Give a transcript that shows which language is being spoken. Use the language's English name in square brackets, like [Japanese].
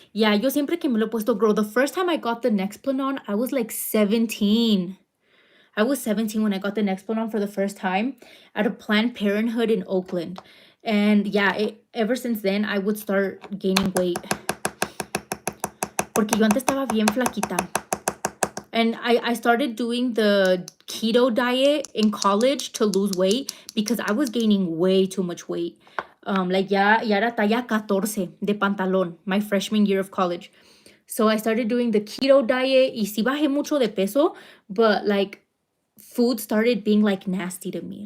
[English] Yeah, [Spanish] yo siempre que me lo he puesto, [English] girl, the first time I got the Nexplanon, I was like 17. I was 17 when I got the Nexplanon for the first time at a Planned Parenthood in Oakland. And yeah, ever since then, I would start gaining weight. [Spanish] Porque yo antes estaba bien flaquita. [English] And I started doing the keto diet in college to lose weight because I was gaining way too much weight. [Spanish] Like, ya era talla 14 de pantalón, [English] my freshman year of college. So I started doing the keto diet [Spanish] y sí bajé mucho de peso, [English] but like, food started being like nasty to me.